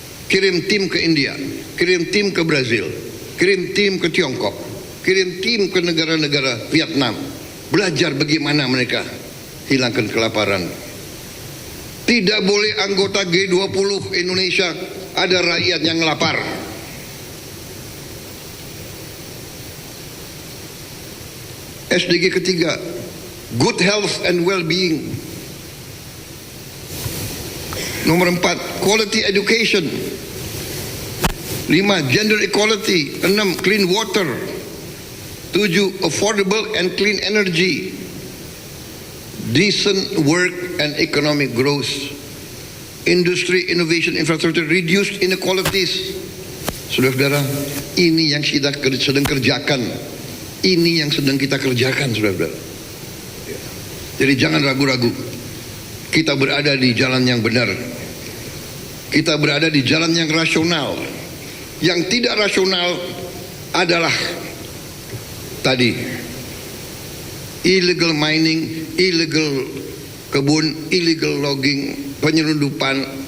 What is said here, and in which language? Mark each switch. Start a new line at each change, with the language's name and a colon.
Indonesian: Kirim tim ke India, kirim tim ke Brazil, kirim tim ke Tiongkok, kirim tim ke negara-negara Vietnam. Belajar bagaimana mereka hilangkan kelaparan. Tidak boleh anggota G20 Indonesia ada rakyat yang lapar.
English: SDG
Indonesian: ketiga,
English: good health and well-being.
Indonesian: Nomor
English: 4, quality education. 5, gender equality. 6, clean water. 7, affordable and clean energy. Decent work and economic growth. Industry, innovation, infrastructure, reduced inequalities.
Indonesian: Saudara-saudara, ini yang kita sedang kerjakan. Ini yang sedang kita kerjakan, saudara-saudara. Jadi jangan ragu-ragu. Kita berada di jalan yang benar. Kita berada di jalan yang rasional. Yang tidak rasional adalah tadi illegal mining, illegal kebun, illegal logging, penyelundupan,